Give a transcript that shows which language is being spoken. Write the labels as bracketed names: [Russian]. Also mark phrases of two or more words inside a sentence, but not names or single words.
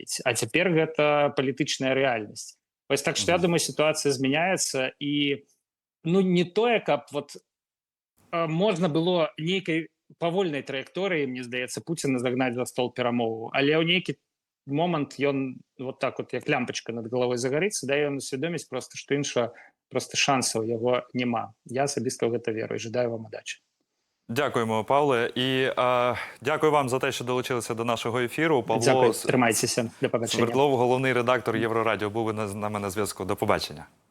[Belarusian] А цяпер гэта палітычная рэальнасць. Вось так што я думаю, сітуацыя змяняецца, і ну не тое, каб вот можна было нейкай павольнай траекторыі, мне здаецца, Пуціна загнаць за стол перамоваў, але ў нейкі момант ён [Russian] вот так вот [Belarusian] як лямпачка над галавой загарыцца, да, ён усвядоміць проста, што іншага проста шансаў яго няма. Я асабіста ў гэта веру і жадаю вам удачі. [Ukrainian] Дякуємо, Павле. І дякую вам за те, що долучилися до нашого ефіру. Павло Дякую, тримайтеся. До побачення. Свердлов, головний редактор Єврорадіо, був з нами на зв'язку. До побачення.